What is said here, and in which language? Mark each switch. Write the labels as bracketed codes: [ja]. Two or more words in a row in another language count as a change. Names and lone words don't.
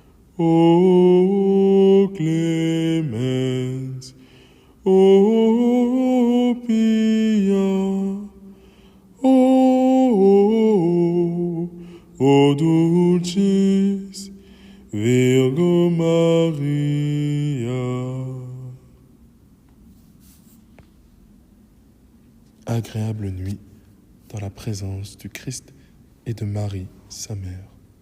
[la] ô clémence, ô pia, ô dulcis Virgo Maria. [fr] Agréable nuit dans la présence du Christ et de Marie, sa mère.